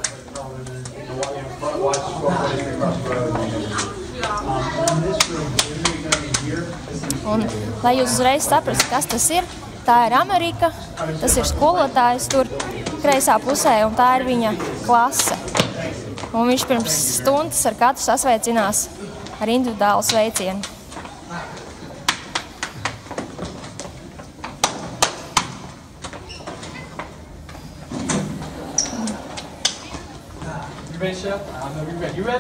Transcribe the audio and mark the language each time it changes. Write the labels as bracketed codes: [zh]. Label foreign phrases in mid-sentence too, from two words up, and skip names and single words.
[lv] Un, lai jūs uzreiz saprastu, kas tas ir, tā ir Amerika, tas ir skolotājs tur kreisā pusē, un tā ir viņa klase. Un viņš pirms stundas ar katru sasveicinās ar individuālu sveicienu. [en] You ready, Chef? No, we ready. You ready?